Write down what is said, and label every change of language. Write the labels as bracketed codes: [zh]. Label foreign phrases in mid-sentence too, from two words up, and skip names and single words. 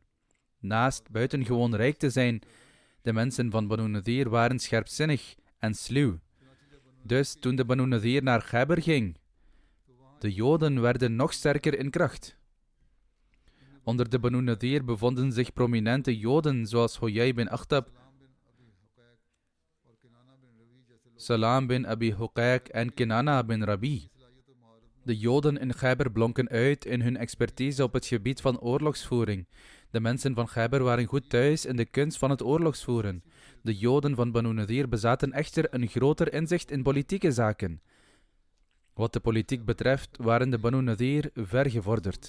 [nl] Naast buitengewoon rijk te zijn, de mensen van Banu Nadir waren scherpzinnig en sluw. Dus toen de Banu Nadir naar Khaybar ging, de Joden werden nog sterker in kracht. Onder de Banu Nadir bevonden zich prominente Joden zoals Huyay bin Akhtab, Salam bin Abi Huqaiq en Kinana bin Rabi. De Joden in Khaybar blonken uit in hun expertise op het gebied van oorlogsvoering. De mensen van Khaybar waren goed thuis in de kunst van het oorlogsvoeren. De Joden van Banu Nadir bezaten echter een groter inzicht in politieke zaken. Wat de politiek betreft waren de Banu Nadir ver gevorderd.